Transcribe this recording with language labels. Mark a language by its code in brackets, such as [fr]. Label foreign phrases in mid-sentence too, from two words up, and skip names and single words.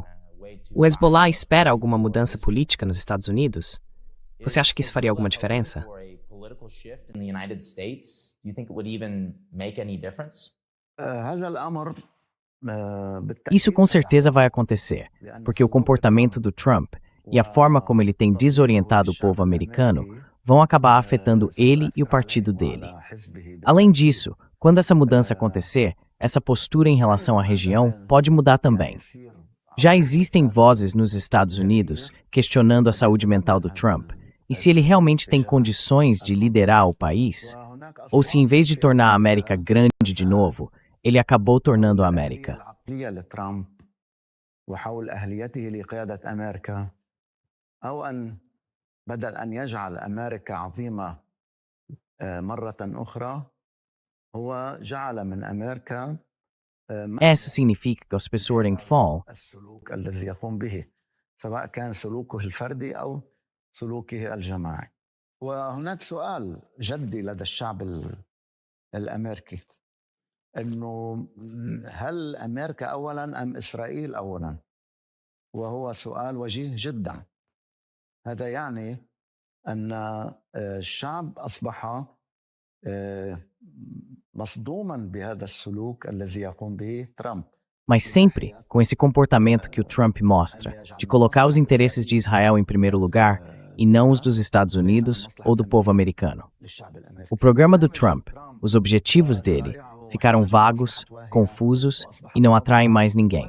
[pt] O Hezbollah espera alguma mudança política nos Estados Unidos? Você acha que isso faria alguma diferença? [en] for a political shift in the United States, do you think it would even make any difference? [ar] هذا الأمر [pt] Isso com certeza vai acontecer, porque o comportamento do Trump e a forma como ele tem desorientado o povo americano vão acabar afetando ele e o partido dele. Além disso, quando essa mudança acontecer, essa postura em relação à região pode mudar também. Já existem vozes nos Estados Unidos questionando a saúde mental do Trump e se ele realmente tem condições de liderar o país, ou se em vez de tornar a América grande de novo, ele acabou tornando a América. [ar] العقلية لترامب وحول أهليته لقيادة أمريكا أو أن بدل أن يجعل أمريكا عظيمة مرة أخرى هو جعل من أمريكا [pt] Isso significa que as pessoas em fall [ar] السلوك الذي يقوم به سواء كان سلوكه الفردي أو سلوكه الجماعي. وهناك سؤال جدي لدى الشعب الأمريكي أنه هل أمريكا أولا أم إسرائيل أولا؟ وهو سؤال وجيه جدا. هذا يعني أن الشعب أصبح مصدوما بهذا السلوك الذي يقوم به ترامب. [pt] Mas sempre com esse comportamento que o Trump mostra, de colocar os interesses de Israel em primeiro lugar e não os dos Estados Unidos ou do povo americano. O programa do Trump, os objetivos dele, ficaram vagos, confusos e não atraem mais ninguém.